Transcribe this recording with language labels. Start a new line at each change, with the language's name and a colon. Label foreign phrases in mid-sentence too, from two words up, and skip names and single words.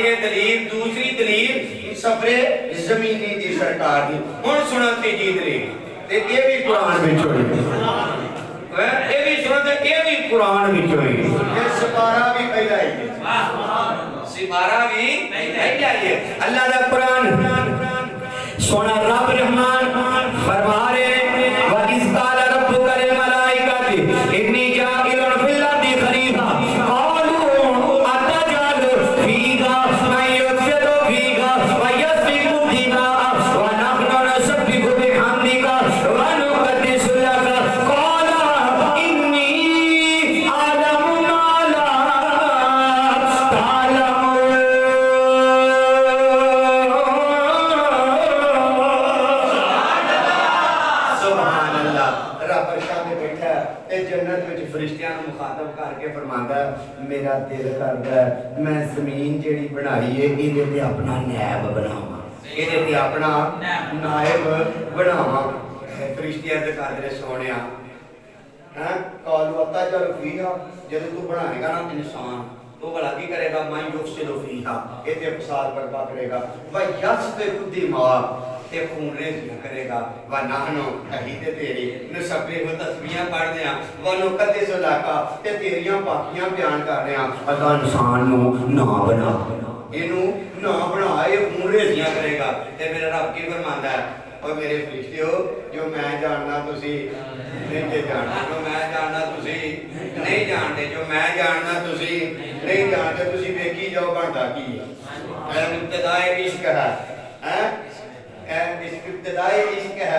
Punjabi: یہ دلیل دوسری دلیل سفرِ زمینی دی سرکار دی ہن سنو تیجی دلیل تے یہ بھی قرآن وچ ہوئی یہ بھی سنو تے یہ بھی قرآن وچ ہوئی یہ سپارہ بھی پہلا ہی سپارہ بھی پہلا ہی ہے اللہ دا قرآن سوہنا رب رحمان فرما رہے
Arabic: وإذ قال ربك للملائكة إني جاعل في الأرض خليفة قالوا أتجعل فيها من يفسد فيها ويسفك الدماء ونحن نسبح بحمدك ونقدس لك قال إني أعلم ما لا
Punjabi: تعلمون جنت وچ فرشتیاں نوں مخاطب کر کے فرماندا میرا دل کردا میں زمین جیہڑی بنائی ہے ایہدے تے اپنا نائب بناواں ایہدے تے اپنا نائب بناواں فرشتے عرض کردے سوہنیا ہیں
Arabic: قالوا أتجعل فيها
Punjabi: جب تو بنائے گا نا انسان تو بھلا کی کرے گا میں
Arabic: يفسد فيها
Punjabi: ایہدے فساد برپا کرے گا
Arabic: ويسفك دماغ
Punjabi: تے خون ریزیاں کرے گا
Arabic: ونحن
Punjabi: اہی تے تیری نسبحہ تسبیحاں پڑھدے آں
Arabic: ونقدس لك
Punjabi: تے تیریاں پاکیاں بیان کردے آں اللہ انسان نوں نہ بنا اینوں نہ بنا یہ خون ریزیاں کرے گا تے میرا رب کی فرماندا ہے اور میرے فرشتیو جو میں جاننا تسی نہیں جانتے جو میں جاننا تسی نہیں جانتے جو میں جاننا تسی نہیں جانتے تسی ویکھی جاؤ بندہ کی ہے ابتدائے عشق ہے ہیں ابتدائی عشق ہے हैं इब्तिदाई इश्क है